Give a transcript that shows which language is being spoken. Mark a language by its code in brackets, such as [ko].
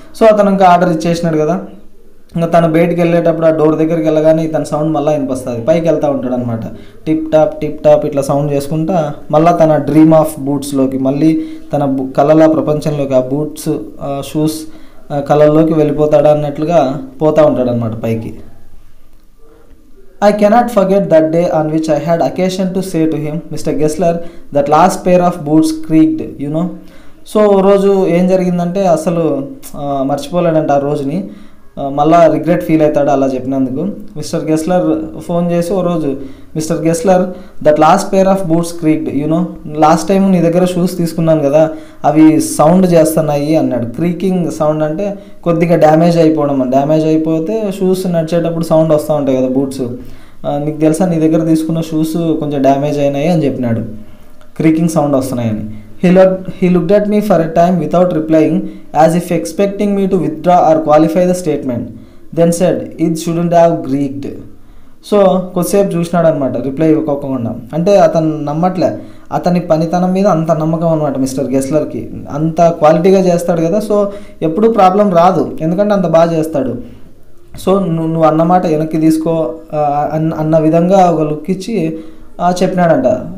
[te] So అతను ఇంకా order ఇచ్చేసినాడు కదా, ఇంకా తను బయటికి వెళ్ళేటప్పుడు ఆ డోర్ దగ్గరికి వెళ్ళగానే తన సౌండ్ మళ్ళీ వినిపిస్తుంది, పైకి వెళ్తూ ఉంటాడు అనమాట. టిప్ టాప్ ఇట్లా సౌండ్ చేసుకుంటా మళ్ళీ తన డ్రీమ్ ఆఫ్ బూట్స్లోకి, మళ్ళీ తన కళల ప్రపంచంలోకి, ఆ బూట్స్ షూస్ కళల్లోకి వెళ్ళిపోతాడు అన్నట్లుగా పోతూ ఉంటాడు అనమాట పైకి. [en] I cannot forget that day on which I had occasion to say to him, Mr. Gessler, that last pair of boots creaked, you know. [te] So రోజు ఏం జరిగిందంటే అసలు మర్చిపోలేడంట ఆ రోజుని, మళ్ళీ రిగ్రెట్ ఫీల్ అవుతాడు అలా చెప్పినందుకు. [en] mister Gessler ఫోన్ చేసి ఓ రోజు, mister Gessler that last pair of boots creaked, you know, [te] last time నీ దగ్గర షూస్ తీసుకున్నాను కదా అవి సౌండ్ చేస్తున్నాయి అన్నాడు. క్రీకింగ్ సౌండ్ అంటే కొద్దిగా డ్యామేజ్ అయిపోవడం, డ్యామేజ్ అయిపోతే షూస్ నడిచేటప్పుడు సౌండ్ వస్తూ ఉంటాయి కదా బూట్స్, నీకు తెలుసా నీ దగ్గర తీసుకున్న షూస్ కొంచెం డ్యామేజ్ అయినాయి అని చెప్పినాడు, క్రీకింగ్ సౌండ్ వస్తున్నాయని. [en] He looked at me for a time without replying, as if expecting me to withdraw or qualify the statement. Then said, "It shouldn't have creaked." [te] So కొద్దిసేపు చూసినాడు అనమాట, రిప్లై ఇవ్వకోకుండా. అంటే అతను నమ్మట్లే, అతని పనితనం మీద అంత నమ్మకం అనమాట మిస్టర్ గెస్లర్కి, అంత క్వాలిటీగా చేస్తాడు కదా, సో ఎప్పుడూ ప్రాబ్లం రాదు ఎందుకంటే అంత బాగా చేస్తాడు. సో నువ్వు అన్నమాట వెనక్కి తీసుకో అన్న విధంగా ఒక లుక్ ఇచ్చి చెప్పినాడంట.